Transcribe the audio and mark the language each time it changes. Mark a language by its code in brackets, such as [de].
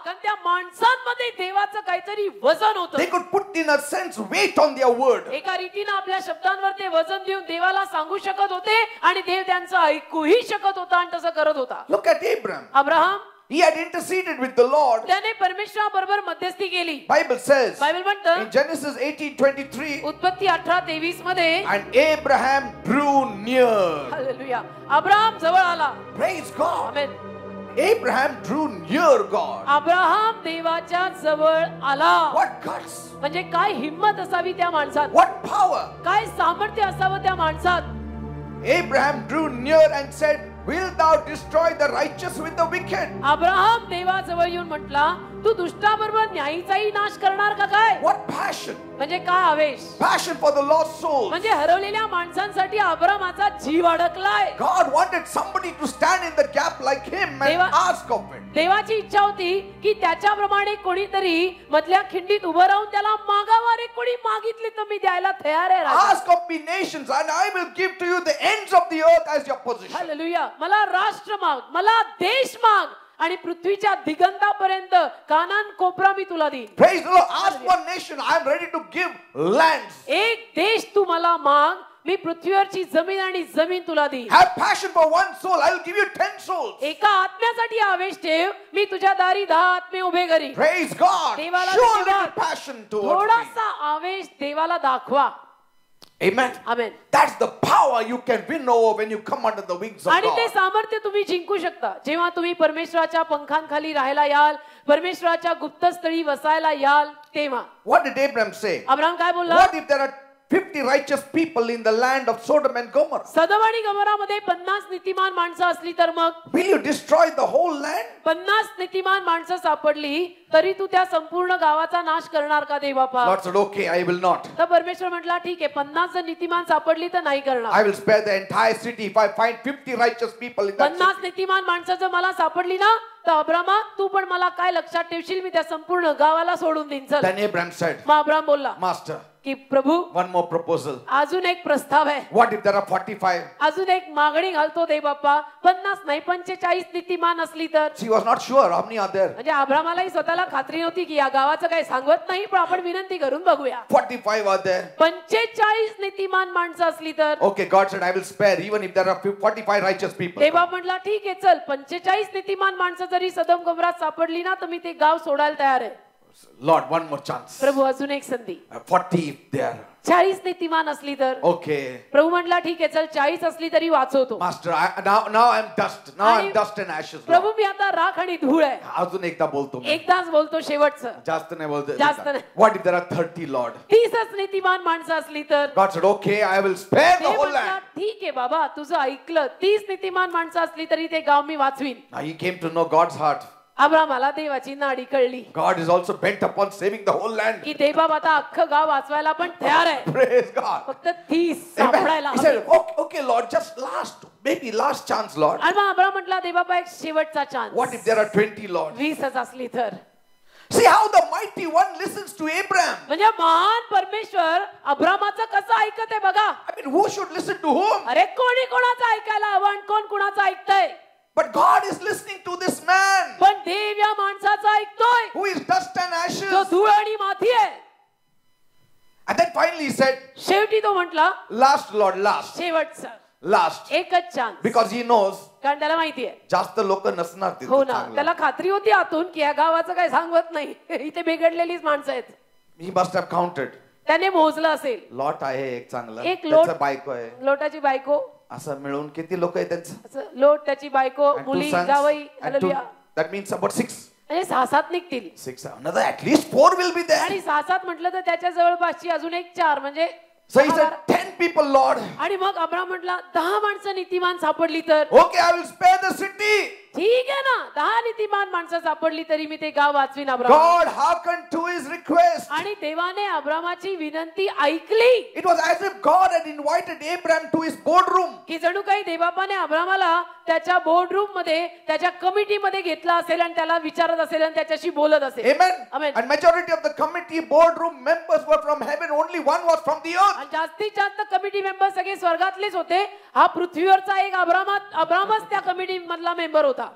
[mr] कारण त्या माणसांमध्ये देवाचं काहीतरी वजन होतं. [en] They could put in a sense weight on their word. [mr] एका रीतीनं आपल्या शब्दांवर ते वजन देऊन देवाला सांगू शकत होते आणि देव त्यांचं ऐकूही शकत होता आणि तसं करत होता. [en] Look at Abraham. [mr] Abraham, [en] He had interceded with the Lord. [mr] त्याने परमेश्वराबरोबर मध्यस्थी केली. [en] Bible says [mr] बायबल म्हणतं [en] in Genesis 18:23, [mr] उत्पत्ती 18:23 मध्ये [en] and Abraham drew near. [mr] Hallelujah Abraham जवळ आला. [en] Praise God. [mr] आमेन. [en] Abraham drew near God. [mr] Abraham देवाच्या जवळ आला. [en] What guts? [mr] म्हणजे काय हिम्मत असावी त्या माणसात, [en] What power? [mr] काय सामर्थ्य असावं त्या माणसात. [en] Abraham drew near and said, "Wilt thou destroy the righteous with the wicked?" [mr] Abraham देवाजवळ येऊन म्हटला, तू दुष्टाबरोबर न्यायीचाही नाश करणार का काय. [en] What passion? [mr] म्हणजे काय आवेश. [en] Passion for the lost souls. [mr] म्हणजे हरवलेल्या माणसांसाठी अब्रामाचा जीव अडकलाय. [en] God wanted somebody to stand in the gap like him and ask of it. [mr] देवाची इच्छा होती की त्याच्याप्रमाणे कोणीतरी मधल्या खिंडीत उभं राहून त्याला मागावर एक कोणी मागितली तर मी द्यायला तयार आहे. [en] Ask of me nations and I will give to you the ends of the earth as your possession. [mr] Hallelujah. मला राष्ट्र माग, मला देश माग आणि पृथ्वीच्या दिगंतापर्यंत कानान कोपरा मी तुला देईन. [en] Praise the Lord. Ask one nation. I am ready to give lands. [mr] एक देश तू मला माग, मी पृथ्वीवरची जमीन आणि जमीन तुला देईन. [en] Have passion for one soul. I will give you 10 souls. [mr] एका आत्म्यासाठी आवेश ठेव, मी तुझ्या दारी 10 आत्मे उभे करीन. [en] Praise God. [mr] देवाला [en] Show a [mr] धन्यवाद. [en] little passion towards me. [mr] थोडासा आवेश देवाला दाखवा. [en] Amen. [mr] Amen. [en] That's the power you can win over when you come under the wings of [mr] आणि ते [en] God. [mr] सामर्थ्य तुम्ही जिंकू शकता जेव्हा तुम्ही परमेश्वराच्या पंखांखाली राहायला याल, परमेश्वराच्या गुप्तस्थळी वसायला याल तेव्हा. [en] What did Abraham say? [mr] Abraham काय बोलला. [en] What if there are 50 righteous people in the land of Sodom and Gomorrah? [mr] सदम आणि गमोरामध्ये 50 नीतिमान माणसं असली तर मग [en] Will you destroy the whole land? [mr] 50 नीतिमान माणसं सापडली तरी तू त्या संपूर्ण गावाचा नाश करणार का Devappa. [en] Lord said, okay, I will not. [mr] तर परमेश्वर म्हटला ठीक आहे 50 जर नीतिमान सापडली तर नाही करणार. [en] I will spare the entire city if I find 50 righteous people in that [mr] 50 [en] city. [mr] नीतिमान माणसं जर मला सापडली ना तर अब्रामा तू पण मला काय लक्षात ठेवशील, मी त्या संपूर्ण गावाला सोडून देईन. चल. [en] Then Abraham said, [mr] मग अब्राम बोलला [en] Master, [mr] की प्रभू [en] one more proposal. [mr] अजून एक प्रस्ताव आहे. [en] What if there are 45? [mr] अजून एक मागणी घालतो दे बाप्पा. 50 नाही 45 नीतिमान असली तर. [en] She was not sure how many are there. [mr] म्हणजे अब्रामालाही स्वतःला खात्री नव्हती की या गावाचं काही सांगत नाही, पण आपण विनंती करून बघूया. [en] 45 are there. [mr] 45 नीतिमान माणसं असली तर. [en] Okay, God said, I will spare even if there are 45 righteous people. [mr] देवा म्हटला ठीक आहे चल 45 नीतिमान माणसं जरी सदम गमरात सापडली ना तर मी ते गाव सोडायला तयार आहे. [en] Lord, one more chance. [mr] प्रभू अजून एक संधी. [en] 40 if there. [mr] 40 नीतिमान असली तर. [en] Okay. [mr] प्रभू म्हटला ठीक आहे चल 40 असली तरी वाचवतो. [en] Master, now I'm dust. Now I'm dust and ashes. [mr] Prabhu [en] Lord. [mr] मी आता राख आणि धूळ आहे. अजून एकदा बोलतो मी. एकदाच बोलतो शेवटचं. जास्त नाही बोलतो. जास्त नाही. [en] What if there are 30 Lord? [mr] 30च नीतिमान माणसं असली तर. [en] God said, okay, I will spare the [mr] ते [en] whole [mr] म्हटला land. ठीक आहे बाबा तुझं ऐकलं. 30 नीतिमान माणसं असली तरी ते गाव मी वाचवीन. [en] Now he came to know God's heart. [mr] अब्रामाला देवाची नाडी कळली [en] God is also bent upon saving the whole land. [mr] की देवा आता अख्खं गाव वाचवायला पण तयार आहे. [en] Praise God. [mr] फक्त 30 [en] Amen. [mr] सापडायला [en] He [mr] हवे. [en] said, okay, Lord, just maybe last chance, Lord. [mr] आणि मग अब्राम म्हटला देवा एक शेवटचा chance. [en] What if there are 20 Lord? [mr] 20च असली तर. [en] See how the mighty one listens to Abraham. [mr] म्हणजे महान परमेश्वर अब्रामाचं कसं ऐकत आहे बघा. [en] I mean, who should listen to whom? [mr] अरे कोणी कोणाचं ऐकायला हवं आणि कोण कोणाचं ऐकतंय. [en] But God is listening to this man [mr] पण देव या माणसाचं ऐकतोय [en] who is dust and ashes. [mr] जो धूळ आणि माती आहे. [en] And then finally he said, [mr] शेवटी तो म्हटला [en] last Lord, last. [mr] शेवटचं [en] Last. [mr] एकच चान्स. [en] Because he knows [mr] कारण त्याला माहिती आहे. जास्त लोक नसणार तिथे हो ना चांगलं. त्याला खात्री होती आतून की या गावाचं काही सांगत नाही. इथे बिघडलेलीच माणसं आहेत. [en] He must have counted. [mr] त्याने मोजलं असेल. लॉट आहे एक चांगला. एक लोट. त्याचं बायको आहे. लोटाची बायको. असं मिळून किती लोक आहेत त्यांचं? असं लोट त्याची बायको [en] And two [mr] मुली [en] sons. [mr] जावई. [en] And two- [mr] hallelujah. [en] That means about 6. [mr] म्हणजे 6-7 निघतील. [en] 6. Another at least 4 will be there. [mr] आणि 6-7 म्हटलं तर त्याच्या जवळपासची अजून एक 4 म्हणजे [en] So he [mr] 10 [en] said, 10 people, Lord. [mr] आणि मग अब्राम म्हटला 10 माणसं नीतिमान सापडली तर. [en] Okay, I will spare the city. [mr] ठीक आहे ना 10 नीतिमान माणसं सापडली तरी मी ते गाव वाचवीन. Abram [en] God hearkened to his request. [mr] आणि देवाने अब्रामाची विनंती ऐकली. [en] It was as if God had invited Abraham to his boardroom. [mr] की जणू काही देवबापाने अब्रामाला त्याच्या बोर्डरूम मध्ये त्याच्या कमिटी मध्ये घेतला असेल आणि त्याला विचारत असेल आणि त्याच्याशी बोलत असेल. [en] Amen. Amen. And majority of the committee boardroom members were from heaven. Only one was from the earth. [mr] आणि जास्तीत जास्त कमिटी मेंबर सगळे स्वर्गातलेच होते. हा पृथ्वीवरचा एक अब्रामच त्या कमिटी मधला मेंबर होता.